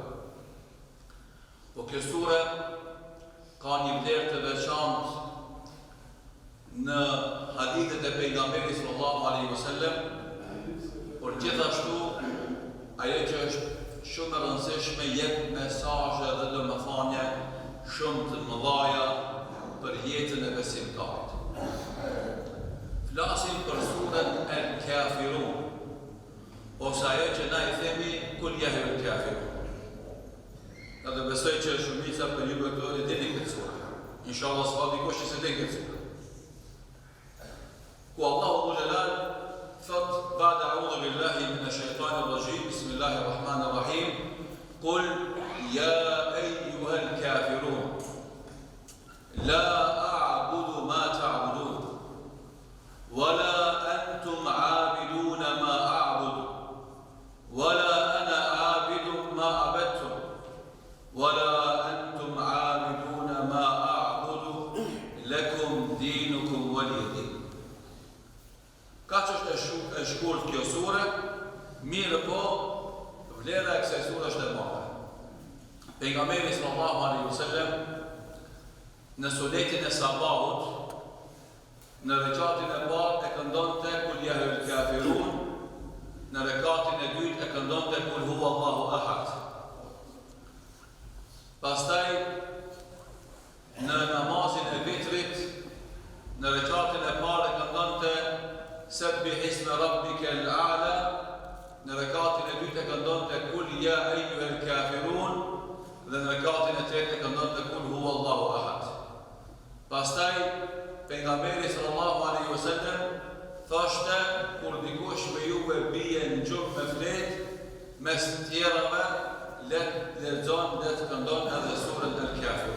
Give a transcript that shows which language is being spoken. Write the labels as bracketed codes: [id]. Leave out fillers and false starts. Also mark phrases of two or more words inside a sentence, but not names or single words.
[sq] Po kjo sure ka një vlerë të veçantë në hadithet e pejgamberit [ar] صلى الله عليه وسلم, [sq] por gjithashtu ajo që është shumë e rëndësishme jep mesazhe dhe domethënie shumë të mëdha për jetën e besimtarit. Flasim për surën El-Kafirun, ose ajo që na i themi [ar] قل يا أيها الكافرون. [sq] Edhe besoj që shumica për ju këto e dini këtë surë. Inshallah s'ka dikush që se din këtë surë. Ku Allahu Jalal thot [ar] بعد أعوذ بالله من الشيطان الرجيم بسم الله الرحمن الرحيم قل يا أيها الكافرون لا أعبد ما تعبدون ولا أنتم عابدون ما أعبد ولا أنا عابد ما عبدتم ولا أنتم عابدون ما أعبد لكم دينكم ولي دين. [sq] Ka që është e shkurt kjo sure, mirë po, vlera e kësaj sure është e madhe. Pejgamberi [ar] صلى الله عليه وسلم [sq] në sunetin e sabahut, në rekatin e parë e këndonte [ar] قل يا أيها الكافرون, [sq] në rekatin e dytë e këndonte [ar] قل هو الله أحد. [sq] Pastaj në namazin e vitrit, në rekatin e parë e këndonte [ar] سبح اسم ربك الأعلى, [sq] në rekatin e dytë e këndonte [ar] قل يا أيها الكافرون, [sq] dhe në rekatin e tretë e këndonte [ar] قل هو الله أحد. [sq] Pastaj pejgamberi [ar] صلى الله عليه وسلم [sq] thoshte kur dikush me juve bie në gjub me flet mes tjerave, lexon dhe të këndon edhe surën El-Kafirun.